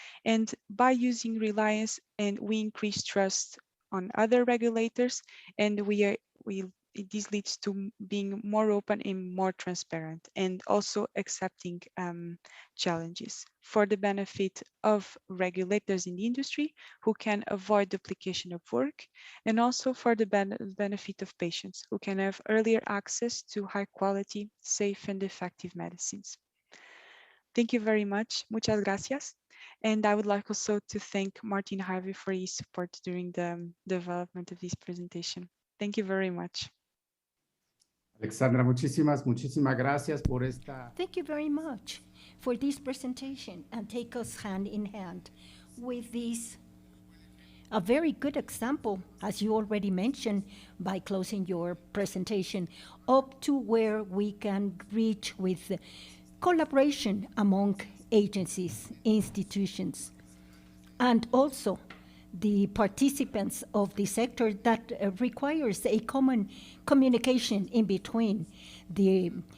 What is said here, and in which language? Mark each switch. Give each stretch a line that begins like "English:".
English: And by using Reliance, and we increase trust on other regulators, and this leads to being more open and more transparent, and also accepting challenges for the benefit of regulators in the industry who can avoid duplication of work, and also for the benefit of patients who can have earlier access to high quality, safe and effective medicines. Thank you very much.
Spanish: Muchas gracias.
English: And I would like also to thank Martin Harvey for his support during the development of this presentation. Thank you very much.
Spanish: Alexandra, muchísimas gracias por esta.
English: Thank you very much for this presentation, and take us hand in hand with this, a very good example, as you already mentioned, by closing your presentation, up to where we can reach with collaboration among agencies, institutions, and also the participants of the sector that requires a common communication in between the